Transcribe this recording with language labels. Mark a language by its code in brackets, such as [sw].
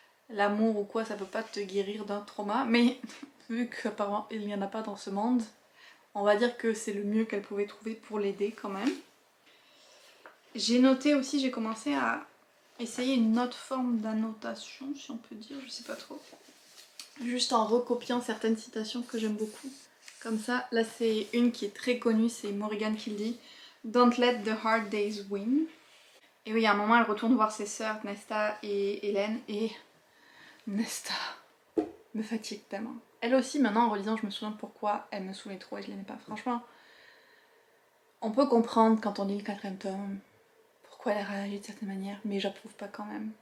[fr] L'amour ou quoi ça peut pas te guérir d'un trauma, mais vu qu'apparemment il n'y en a pas dans ce monde, on va dire que c'est le mieux qu'elle pouvait trouver pour l'aider quand même. J'ai noté aussi, j'ai commencé à essayer une autre forme d'annotation, si on peut dire, je sais pas trop. Juste en recopiant certaines citations que j'aime beaucoup. Comme ça, là c'est une qui est très connue, c'est Morrigan qui le dit. [en] Don't let the hard days win. [fr] Et oui, à un moment, elle retourne voir ses sœurs, Nesta et Hélène, et Nesta me fatigue tellement. Elle aussi, maintenant en relisant, je me souviens pourquoi elle me saoulait trop et je l'aimais pas. Franchement, on peut comprendre quand on lit le 4ème tome pourquoi elle a réagi de certaine manière, mais j'approuve pas quand même.